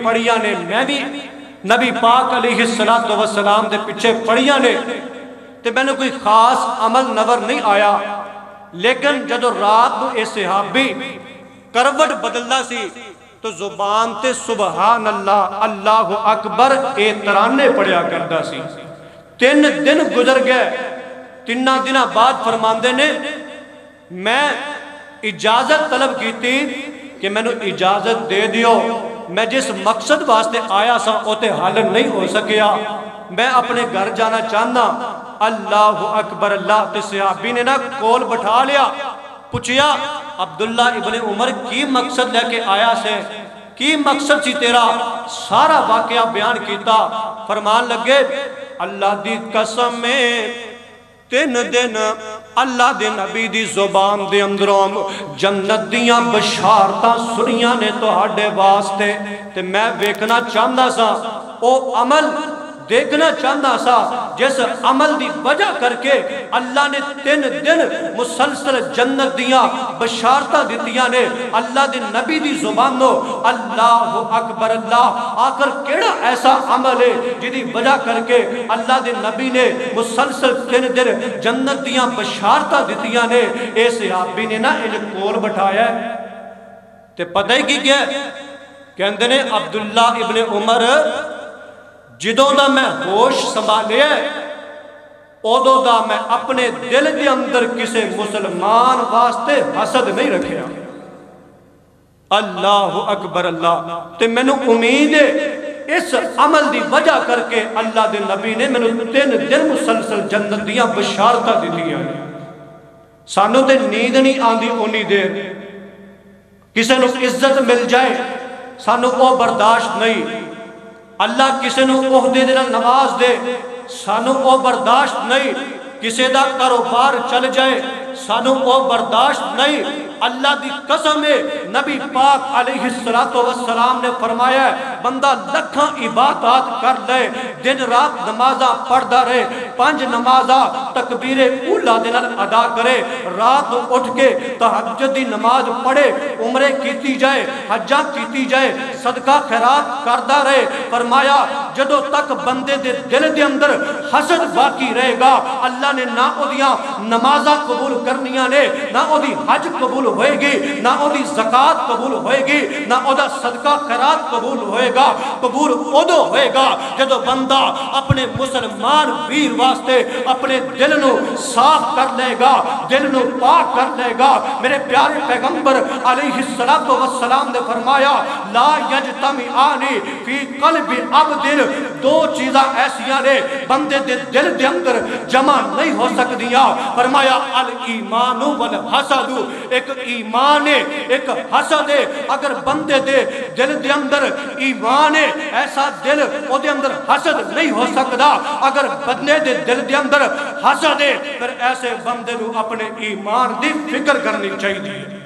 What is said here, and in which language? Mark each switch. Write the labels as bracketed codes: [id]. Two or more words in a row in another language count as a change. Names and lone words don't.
[pa] پڑھیاں نے میں بھی نبی پاک [ar] علیہ السلام [pa] دے پیچھے پڑھیاں نے تے میں نے کوئی خاص عمل نظر نہیں آیا لیکن جدو رات کو اے صحابی کروٹ بدلنا سی تو زبان تے [ar] سبحان اللہ اللہ اکبر [pa] اے ترانے پڑھیا کردا سی 3 دن گزر گئے 3 دنوں بعد فرماندے نے میں [ur] اجازت طلب کی تھی [pa] کہ میں نے اجازت دے دیو میں جس مقصد واسطے آیا سا اوتے حل نہیں ہو سکیا میں اپنے گھر جانا چاہنا [ar] اللہ اکبر [pa] اللہ تے صحابی نے نا کول بٹھا لیا پوچھیا عبداللہ ابن عمر کی مقصد لے کے آیا سے کی مقصد سی تیرا سارا واقعہ بیان کیتا فرمان لگے اللہ دی قسم میں 3 دن اللہ دے نبی دی زبان دے اندروں جنت دیاں بشارتاں سنیاں نے تہاڈے واسطے تے میں ویکھنا چاہندا سا او عمل دیکھنا چاہتا سا جس عمل دی وجہ کر کے اللہ نے 3 دن مسلسل جنت دیاں بشارتہ دیتیاں نے اللہ دے نبی دی زبانوں [ar] اللہ اکبر [pa] اللہ آخر کیڑا ایسا عمل ہے جدی وجہ کر کے اللہ دے نبی نے مسلسل 3 دن جنت دیاں بشارتہ دیتیاں نے اے صحابی نے نا ان کول بٹھایا ہے تے پتہ ہی کی کیا ہے کہندے نے عبداللہ ابن عمر جدوں دا میں ہوش سنبھالے اودوں دا میں اپنے دل دے اندر کسے مسلمان واسطے حسد نہیں رکھیا [ar] اللہ اکبر [pa] اللہ تے مینوں امید ہے اس عمل دی وجہ کر کے اللہ دے نبی نے مینوں 3 دن مسلسل جنت دیاں بشارتاں دتیاں نے سانوں تے نیند نہیں آندی اونی دیر کسے نو عزت مل جائے سانوں او برداشت نہیں اللہ کسے نو عہدے دے نال نواز دے سانوں او برداشت نہیں کسے دا کاروبار چل جائے سانوں او برداشت نہیں اللہ دی قسم ہے نبی پاک [ar] علیہ السلام [pa] نے فرمایا ہے بندہ لکھاں عبادات کر لے دن رات نمازاں پڑھدا رہے 5 نمازاں تکبیر اولا دے نال ادا کرے رات اٹھ کے تہجد دی نماز پڑھے عمرے کیتی جائے حجاں کیتی جائے صدقہ خیرات کردا رہے فرمایا جدوں تک بندے دے دل دے اندر حسد باقی رہے گا اللہ نے نہ اودیاں نمازاں قبول کرنیاں نے نہ اودی حج قبول ہوئے گی نہ اودی زکاة قبول ہوئے گی نہ اودا صدقہ خیرات قبول ہوئے گا قبول ادو ہوئے گا جدو بندہ اپنے مسلمان ویر واسطے اپنے دل نو صاف کر لے گا دل نو پاک کر لے گا میرے پیارے پیغمبر [ar] علیہ السلام [pa] نے فرمایا [ar] لا یجتمعانی فی قلب [pa] عبد 2 چیزاں ایسیاں نے بندے دے دل دے اندر جمع نہیں ہو سکدیاں فرمایا [ar] الایمان والحسد [pa] ایک ایمان ہے ایک حسد ہے اگر بندے دے دل دے اندر ایمان ہے ایسا دل او دے اندر حسد نہیں ہو سکدا اگر بندے دے دل دے اندر حسد ہے پھر ایسے بندے نو اپنے ایمان دی فکر کرنی چاہیے